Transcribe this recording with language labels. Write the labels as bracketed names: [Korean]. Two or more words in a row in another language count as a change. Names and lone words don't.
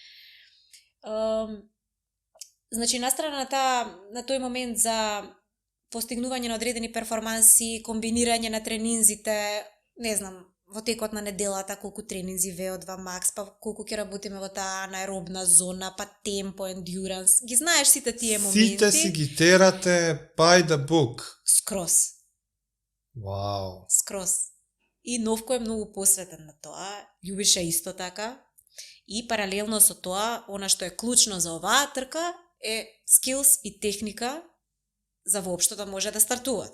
[Macedonian] Значи, настрана на тој момент за постигнување на одредени перформанси, комбинирање на тренинзите, не знам, во текот на неделата колку тренинзи VO2 Max, па колку ќе работиме во таа анаеробна зона, па темпо, endurance. Ги знаеш сите тие моменти. Сите си ги терате [English] by the book. [Macedonian] Скроз. Вау. Скроз. И Новко е многу посветен на тоа, Љубиша исто така. И паралелно со тоа, она што е клучно за оваа трка е skills и техника за воопшто да може да стартувате.